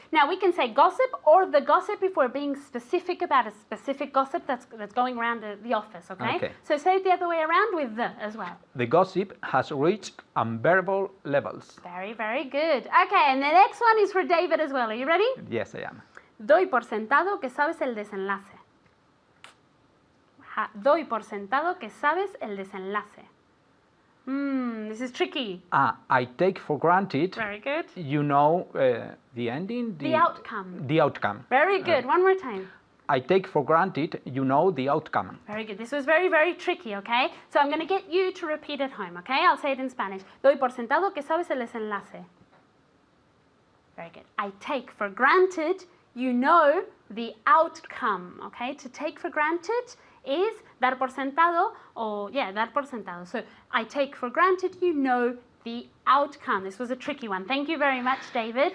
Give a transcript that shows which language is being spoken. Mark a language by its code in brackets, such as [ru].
[en] Now we can say gossip or the gossip if we're being specific about a specific gossip that's going around the office. Okay? Okay. So say it the other way around with the as well. The gossip has reached unbearable levels. Very, very good. Okay, and the next one is for David as well. Are you ready? Yes, I am. [es] Doy por sentado que sabes el desenlace. Doy por sentado que sabes el desenlace. [en] This is tricky. I take for granted. Very good. You know the ending. The outcome. The outcome. Very good. One more time. I take for granted you know the outcome. Very good. This was very, very tricky, okay? So I'm going to get you to repeat at home, okay? I'll say it in Spanish. [es] Doy por sentado que sabes el desenlace. [en] Very good. I take for granted you know the outcome, okay? To take for granted is [es] dar por sentado, [en] or dar por sentado. So I take for granted you know the outcome. This was a tricky one. Thank you very much, David.